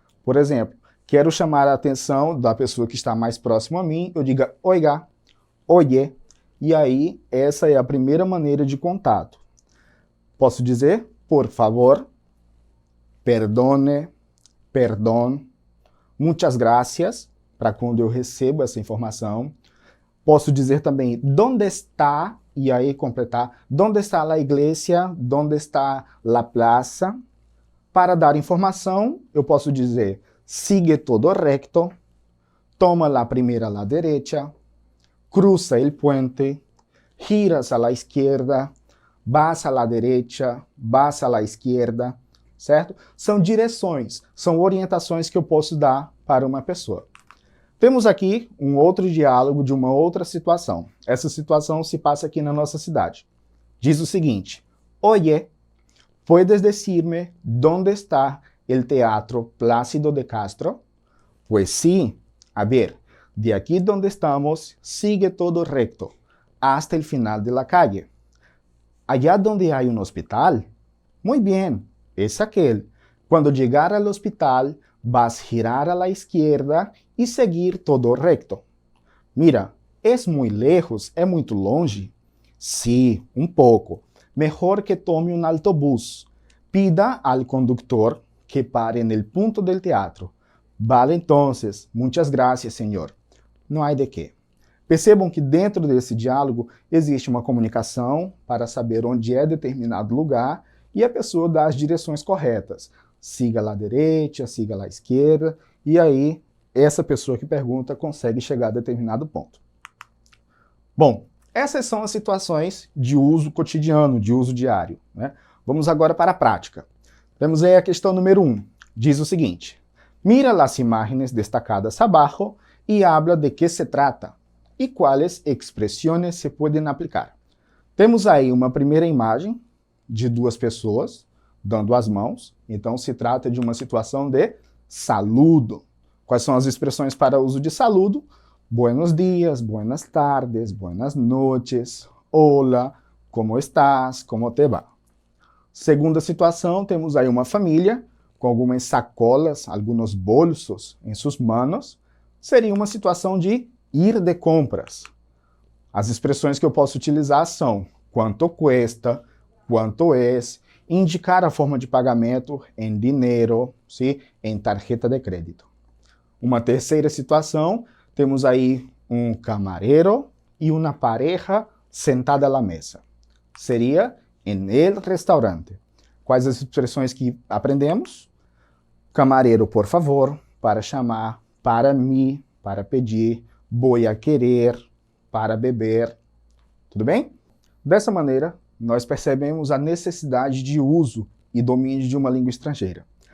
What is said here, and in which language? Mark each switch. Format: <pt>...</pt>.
<pt>Por exemplo, quero chamar a atenção da pessoa que está mais próximo a mim, eu digo</pt> <es>oiga, oye,</es> <pt>e aí essa é a primeira maneira de contato. Posso dizer, por favor,</pt> <es>perdone, perdón, muchas gracias,</es> <pt>para quando eu recebo essa informação. Posso dizer também,</pt> <es>¿dónde está?</es> <pt>E aí completar,</pt> <es>¿dónde está la iglesia? ¿Dónde está la plaza?</es> <pt>Para dar informação, eu posso dizer,</pt> <es>sigue todo recto, toma la primera a la derecha, cruza el puente, giras a la izquierda, vas a la derecha, vas a la izquierda,</es> <pt>certo? São direções, são orientações que eu posso dar para uma pessoa. Temos aqui um outro diálogo de uma outra situação. Essa situação se passa aqui na nossa cidade. Diz o seguinte:</pt> <es>Oye, ¿puedes decirme dónde está el Teatro Plácido de Castro? Pues sí. A ver, de aquí donde estamos, sigue todo recto, hasta el final de la calle. Allá donde hay un hospital. Muy bien, es aquel. Cuando llegar al hospital, vas a girar a la izquierda y seguir todo recto. Mira, ¿es muy lejos? ¿Es muy longe? Sí, un poco. Mejor que tome un autobús. Pida al conductor que pare en el punto del teatro. Vale, entonces. Muchas gracias, señor.</es> <pt>Não há de quê. Percebam que dentro desse diálogo existe uma comunicação para saber onde é determinado lugar e a pessoa dá as direções corretas. Siga lá à direita, siga lá à esquerda, e aí essa pessoa que pergunta consegue chegar a determinado ponto. Bom, essas são as situações de uso cotidiano, de uso diário, né? Vamos agora para a prática. Temos aí a questão número 1. Diz o seguinte:</pt> <es>mira las imágenes destacadas abajo y habla de qué se trata</es> <pt>e quais expressões se podem aplicar. Temos aí uma primeira imagem de duas pessoas dando as mãos, então se trata de uma situação de saludo. Quais são as expressões para uso de saludo?</pt> <es>Buenos días, buenas tardes, buenas noches, hola, como estás, como te va.</es> <pt>Segunda situação, temos aí uma família com algumas sacolas, alguns bolsos em suas manos. Seria uma situação de ir de compras. As expressões que eu posso utilizar são</pt> <es>quanto cuesta, quanto es,</es> <pt>indicar a forma de pagamento em dinheiro, ¿sí? Em tarjeta de crédito. Uma terceira situação, temos aí um camarero e uma pareja sentada à mesa.</pt> <es>Seria en el restaurante.</es> <pt>Quais as expressões que aprendemos?</pt> <es>Camarero, por favor,</es> <pt>para chamar, para mim, para pedir,</pt> <es>voy a querer,</es> <pt>para beber. Tudo bem? Dessa maneira, nós percebemos a necessidade de uso e domínio de uma língua estrangeira.</pt>